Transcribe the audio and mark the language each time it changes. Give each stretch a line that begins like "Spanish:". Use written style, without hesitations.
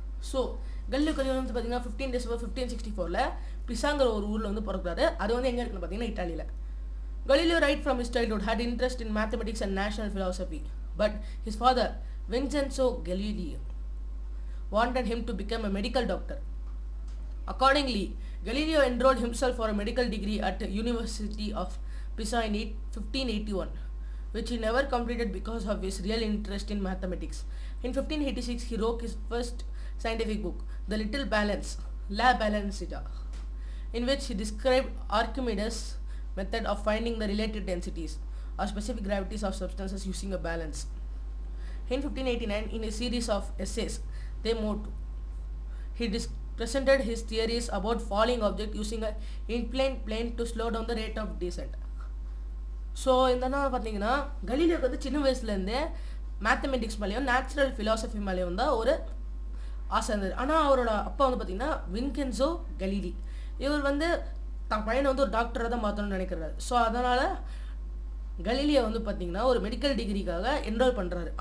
Tamil: So Galileo Galilei வந்து பார்த்தீங்கன்னா 15 December 1564 பிசாங்கிற ஒரு ஊரில் வந்து பிறக்கிறாரு. அது வந்து எங்கே இருக்குன்னு பார்த்தீங்கன்னா இட்டாலியில்.
English: Galileo right from his childhood had interest in mathematics and national philosophy, but his father Vincenzo Galileo wanted him to become a medical doctor. Accordingly, Galileo enrolled himself for a medical degree at the University of Pisa in 1581, which he never completed because of his real interest in mathematics. In 1586, he wrote his first scientific book, The Little Balance, La Balancita, in which he described Archimedes' method of finding the relative densities or specific gravities of substances using a balance. In 1589, in a series of essays, De Motu, he presented his theories about falling object using an inclined plane to slow down the rate of descent.
Tamil: So இந்த பார்த்தீங்கன்னா கலீலியோக்கு வந்து சின்ன வயசுலேருந்தே mathematics மேலேயும் natural philosophy மேலேயும் தான் ஒரு ஆசை இருந்தது. ஆனால் அவரோட அப்பா வந்து பார்த்தீங்கன்னா வின்சென்சோ கலீலி, இவர் வந்து தான் பையனை வந்து ஒரு டாக்டராக தான் மாற்றணும்னு நினைக்கிறாரு. ஸோ அதனால் கலீலியோ வந்து பார்த்தீங்கன்னா ஒரு மெடிக்கல் டிகிரிக்காக என்ரோல் பண்ணுறாரு.